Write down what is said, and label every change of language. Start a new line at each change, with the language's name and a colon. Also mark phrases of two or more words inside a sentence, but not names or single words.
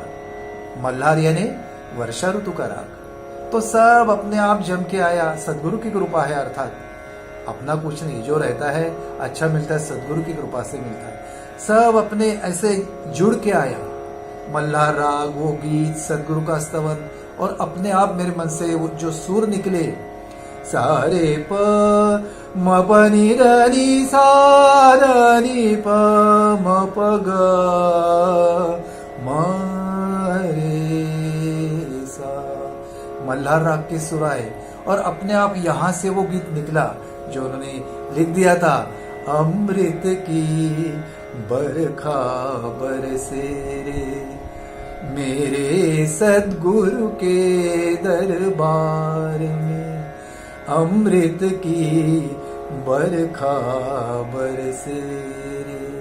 Hindi: मल्हार यानी वर्षा ऋतु का राग। तो सब अपने आप जम के आया, सद्गुरु की कृपा है, अर्थात अपना कुछ नहीं, जो रहता है अच्छा मिलता है, सद्गुरु की कृपा से मिलता है। सब अपने ऐसे जुड़ के आया, मल्हार राग, वो गीत, सद्गुरु का स्तवन, और अपने आप मेरे मन से वो जो सुर निकले, सारे प म प नि र नि सा र नि प म प ग म रे सा, मल्हार राग के सुर आए और अपने आप यहाँ से वो गीत निकला जो उन्होंने लिख दिया था। अमृत की बरखा बरसे रे, मेरे सद्गुरु के दरबार में अमृत की बरखा बरसे रे।